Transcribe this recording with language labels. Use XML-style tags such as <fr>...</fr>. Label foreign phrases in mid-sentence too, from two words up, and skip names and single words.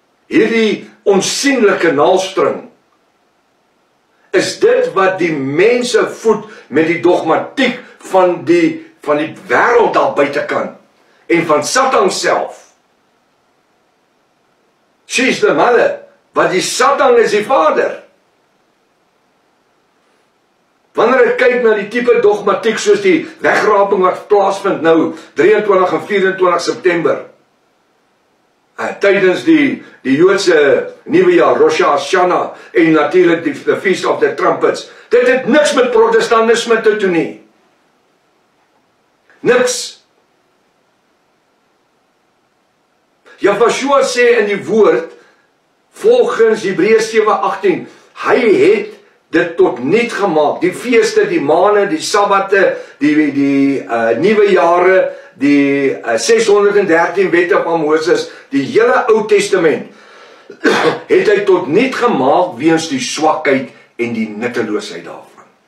<af>hierdie onsienlike naaldstring, is dit wat die mense voed met die dogmatiek van die wêreld daar buitekant en van Satan self.</af> <en>She's the mother,</en> <af>wat die Satan is die vader. Wanneer ek kyk na die tipe dogmatiek soos die wegraping wat plaasvind nou 23 en 24 September tydens die Joodse nuwe jaar, Rosh Hashanah, en natuurlik</af> <en>the Feast of the Trumpets,</en> <af>dit het niks met protestantisme te doen nie. Niks. Joshua sê in die woord, volgens Hebreërs 7:18, hy het dit tot niet gemaak, die feeste, die maane, die sabbate, die nuwe jare, die 613 wette van Moses, die hele Ou Testament, het hy tot niet gemaak weens die swakheid en die nutteloosheid daarvan.</af>